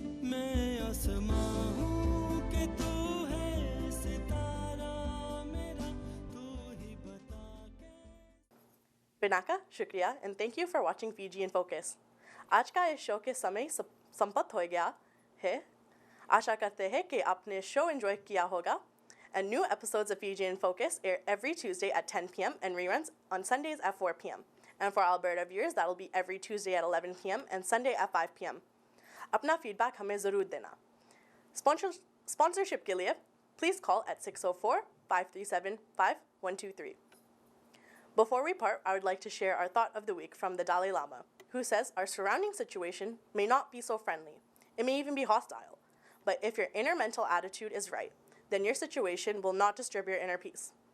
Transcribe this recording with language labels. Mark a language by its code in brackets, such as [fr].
[hi] मैं आसमां हूँ कि तू है सितारा मेरा, तू ही बता के। [en] Pinaka, shukriya, and thank you for watching Fiji in Focus. [hi] आज का इस शो के समय संपत्त हो गया है। आशा करते हैं कि आपने शो एंजॉय किया होगा. [en] And new episodes of Fiji in Focus air every Tuesday at 10 p.m. and reruns on Sundays at 4 p.m. And for Alberta viewers, that'll be every Tuesday at 11 p.m. and Sunday at 5 p.m. [hi] अपना feedback हमें ज़रूर देना. [en] Sponsorship [hi] के लिए, [en] please call at 604-537-5123. Before we part, I would like to share our thought of the week from the Dalai Lama, who says our surrounding situation may not be so friendly. It may even be hostile. But if your inner mental attitude is right, then your situation will not disturb your inner peace.